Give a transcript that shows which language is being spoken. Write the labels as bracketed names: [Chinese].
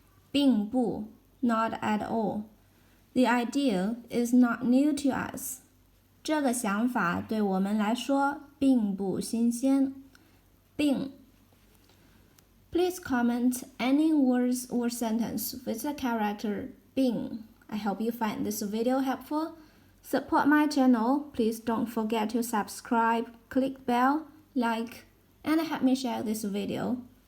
[English] 并不 not at all. The idea is not new to us. [Chinese] 这个想法对我们来说并不新鲜。 bìng. [English] Please comment any words or sentence with the character bìng. I hope you find this video helpful. Support my channel. Please don't forget to subscribe, click bell, like, and help me share this video.